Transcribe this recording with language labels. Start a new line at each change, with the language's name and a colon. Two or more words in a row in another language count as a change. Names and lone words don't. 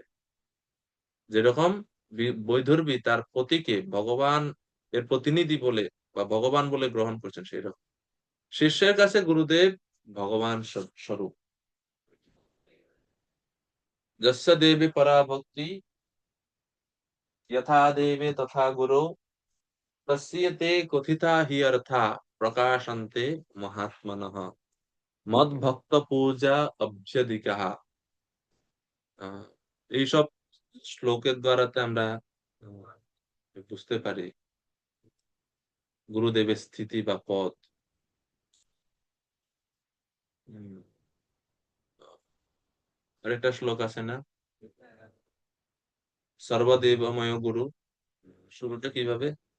Bangla: যেরকম বৈদর্ভী তার পতিকে ভগবান এর প্রতিনিধি বলে বা ভগবান বলে গ্রহণ করছেন, সেই রকম শিষ্যের কাছে গুরুদেব ভগবান স্বরূপ।
Sanskrit: যস্য দেবে পরা ভক্তি यथा देवे तथा गुरु तस्य ते कथिता हि अर्था प्रकाशन्ते महात्मनः मद ভক্ত পূজা অভ্যধিকাः।
Bangla: এইসব শ্লোকের দ্বারাতে আমরা বুঝতে পারি গুরুদেবের স্থিতি বা পদ। আরেকটা শ্লোক আছে না,
Sanskrit: সর্বদেবময় গুরু,
Bangla: শুরুটা কিভাবে?